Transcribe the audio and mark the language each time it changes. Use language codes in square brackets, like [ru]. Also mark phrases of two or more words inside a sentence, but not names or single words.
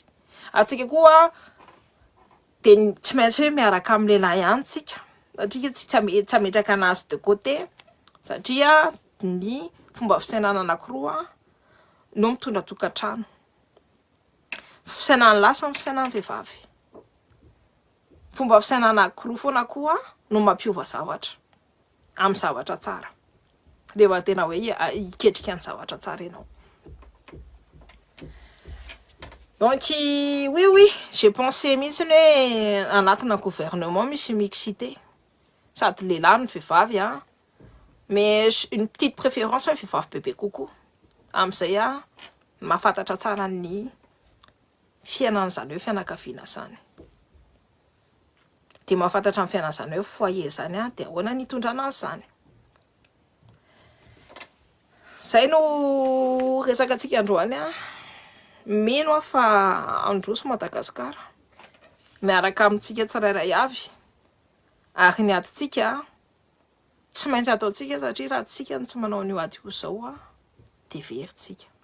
[mg] Atsika koa de tsy maintsy hoe miaraka amin'ny lehilahy ihany tsika satria tsy ametraka anazy [fr] de côté [mg] satria ny fomba fisainana anankiroa no mitondra tokantrano. Fisainana lahy sy fisainana vehivavy. Fomba fisainana anankiroa foana koa no mampiova zavatra amin'ny zavatra tsara. Rehefa tena hoe iketrika ny zavatra tsara ianao. [fr] Donc oui, j'ai pensé [mg] mihitsy hoe anatina gouvernement misy mixité. Sady lehilahy ny vehivavy [fr] mais une petite préférence [mg] hoe vehivavy bebe kokoa. Amin'izay mahafantatra tsara ny fiainana zany hoe fianakaviana zany. De mahafantatra ny fiainana zany hoe foyer zany de ahoana ny hitondrana zany. Zay no resaka antsika androany mino fa androso Madagasikara miaraka amintsika tsirairay avy ary ny adintsika tsy maintsy ataontsika satria raha tsika tsy manao ny ady io zao de veritsika.